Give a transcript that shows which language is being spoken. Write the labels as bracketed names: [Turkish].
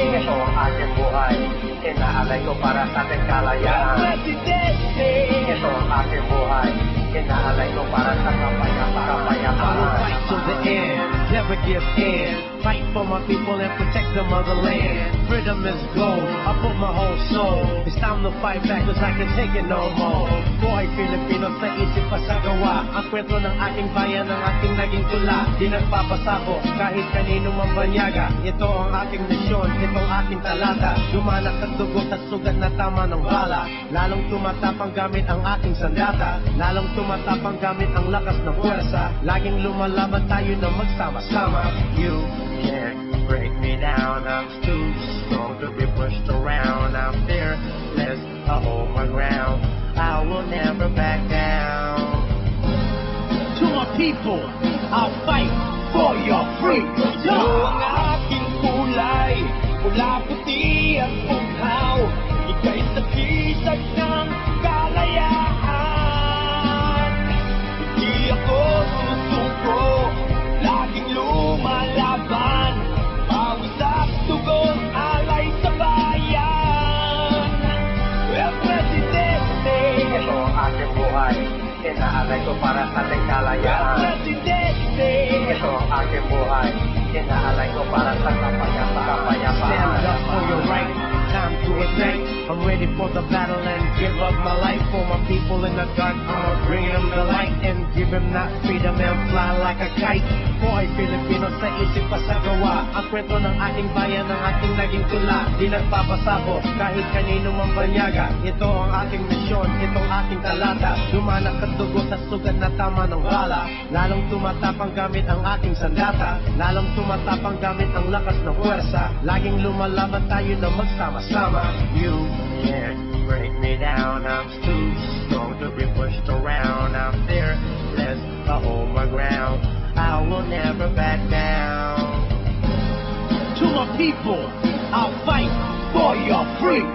[Filipino] ito ang aking buhay, inaalay ko para sa ating [Spanish] El [Filipino] kalayaan. [Spanish] Presidente, [Filipino] Ito ang aking buhay, inaalay ko para sa kapayapaan. [English] I will fight to the end, never give in. Fight for my people and protect the motherland. Freedom is gold, I put my whole soul. It's time to fight back cause I can take it no more. [Filipino] Buhay Pilipino sa isip pa sa gawa. Ang kwento ng aking bayan, ang aking naging tula. Di nagpapasako kahit kanino mang banyaga. Ito ang aking nasyon, ito ang aking talata. Dumanak ang dugo sa sugat na tama ng bala. Lalong tumatapang gamit ang aking sandata. Lalong tumatapang gamit ang lakas ng puwersa. Laging lumalaban tayo na magsama-sama. [English] You can't break me down, I'm too strong to be pushed around. I'm fearless, I hold my ground, I will never back down. To my people, I'll fight for your freedom. [Filipino] ito ang aking kulay, mula puti at bughaw, ika'y sagisag ng kalayaan. Hindi ako susuko, laging lumalaban, pawis at dugo, alay sa bayan. [Spanish] El Presidente, [Filipino] Ito ang aking buhay, inaalay ko para sa ating [Spanish] El [Filipino] kalayaan. [Spanish] Presidente, [Filipino] Ito ang aking buhay, inaalay ko para sa kapayapaan. [English] Stand up for your right, time to ignite. I'm ready for the battle and give up my life for my people in the dark. I'ma bring them the light and give them that freedom and fly like a kite. [Filipino] Boy, Filipino sa isip pa sa gawa. Ang kwento ng aking bayan, ang aking naging tula. Di nagpapasabo kahit kanino mang banyaga. Ito ang aking misyon, ito ang aking talata. Dumanak ang dugo sa sugat na tama ng bala. Lalong tumatapang gamit ang aking sandata. Lalong tumatapang gamit ang lakas ng puwersa. Laging lumalaban tayo na magsama-sama. [English] You can't break me down, I'm too strong to be pushed around. I'm fearless, I hold my ground, I will never back down. To my people, I'll fight for your freedom.